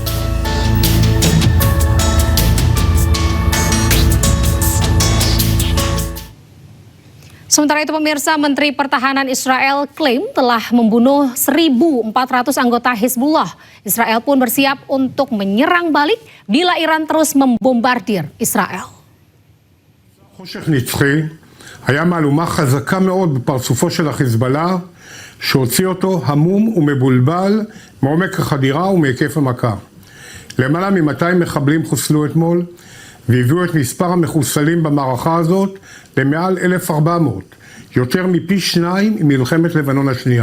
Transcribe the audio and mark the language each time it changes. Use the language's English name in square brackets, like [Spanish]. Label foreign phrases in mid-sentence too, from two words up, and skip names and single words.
[Indonesian] Sementara itu pemirsa, Menteri Pertahanan Israel klaim telah membunuh 1.400 anggota Hizbullah. Israel pun bersiap untuk menyerang balik bila Iran terus membombardir Israel. [Hebrew] היה מהלומה חזקה מאוד בפרצופו של החיזבאללה, שהוציא אותו המום ומבולבל מעומק החדירה ומהיקף המכה. למעלה מ-200 מחבלים חוסלו אתמול, והביאו את מספר המחוסלים במערכה הזאת למעל 1,400, יותר מפי 2 ממלחמת לבנון השנייה.